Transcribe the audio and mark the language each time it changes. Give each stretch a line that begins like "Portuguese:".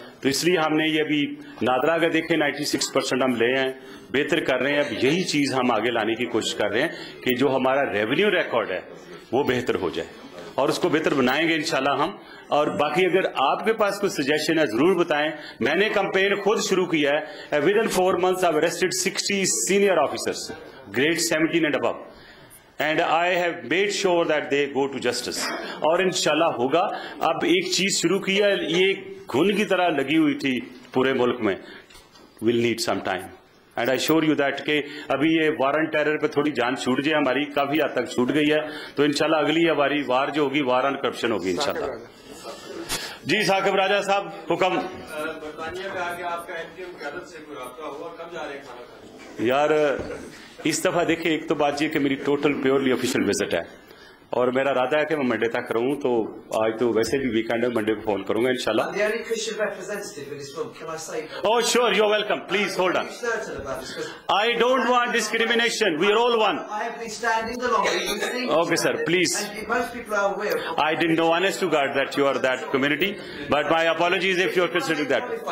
Hindi: तो इसलिए हमने ये अभी नादरा का देखें 96% हम ले हैं, बेहतर कर रहे हैं। अब यही चीज हम आगे लाने की कोशिश कर रहे हैं कि जो हमारा रेवेन्यू रिकॉर्ड है वो बेहतर हो जाए और उसको बेहतर बनाएंगे इंशाल्लाह हम। और बाकी अगर आपके पास कोई सजेशन है जरूर बताएं। मैंने कैंपेन खुद शुरू किया है।
English: Within 4 months I've arrested 60 senior officers, grade 17 and above. And I have made sure that they go to justice.
Hindi: और इंशाल्लाह होगा। अब एक चीज शुरू की है, ये घुन की तरह लगी हुई थी पूरे मुल्क में,
English: will need some time. And I assure you that
Hindi: कि अभी ये वार ऑन टेरर पे थोड़ी जान छूट जाए, हमारी काफी हद तक छूट गई है। तो इंशाल्लाह अगली हमारी वार जो होगी, वार ऑन करप्शन होगी इंशाल्लाह। जी साकिब राजा साहब, हुक्म। बरतानिया में आके आपका एमटीएम क़यादत से कोई राब्ता हुआ? कब जा रहे हैं खाना खाने? यार इस दफा देखिए, एक तो बात ये कि मेरी टोटल प्योरली ऑफिशियल विजिट है और मेरा इरादा है कि मैं मंडे तक रहूं। तो आज तो वैसे भी वीकेंड है, मंडे को फोन करूंगा इंशाल्लाह।
English: The only Christian representative in this room, can I say? Oh sure, you're welcome. Please hold on. I don't want discrimination. We are all one. I have been standing the longest. Okay sir, please. And most people are aware of. I didn't know honest to God that you are that community, but my apologies if you're considering that.